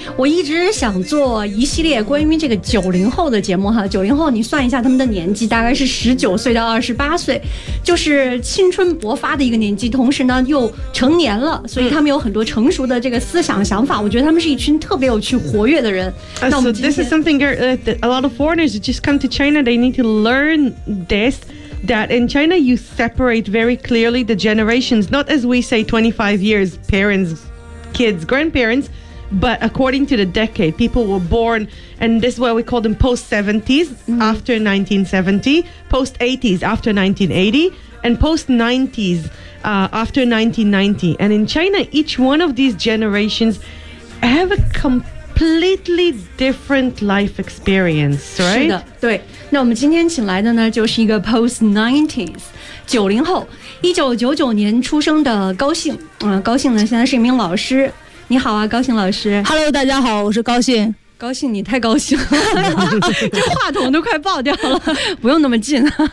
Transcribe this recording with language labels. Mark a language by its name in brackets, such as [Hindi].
[Chinese] 我一直想做一系列关于这个90后的节目哈。 90后你算一下他们的年纪，大概是19岁到28岁，就是青春勃发的一个年纪，同时呢又成年了，所以他们有很多成熟的这个思想想法，我觉得他们是一群特别有趣活跃的人。 [English] So this is something that a lot of foreigners just come to China, they need to learn thisThat in China, you separate very clearly the generations, not as we say 25 years, parents, kids, grandparents, but according to the decade. People were born, and this is why we call them post-70s, after 1970, post-80s, after 1980, and post-90s, after 1990. And in China, each one of these generations have a completely different life experience, right? [Chinese] 是的，对。那我们今天请来的呢，就是一个 post-90s 90后1999年出生的高兴。高兴呢现在是一名老师。你好啊，高兴老师。 Hello, 大家好，我是高兴。高兴，你太高兴了这话筒都快爆掉了不用那么近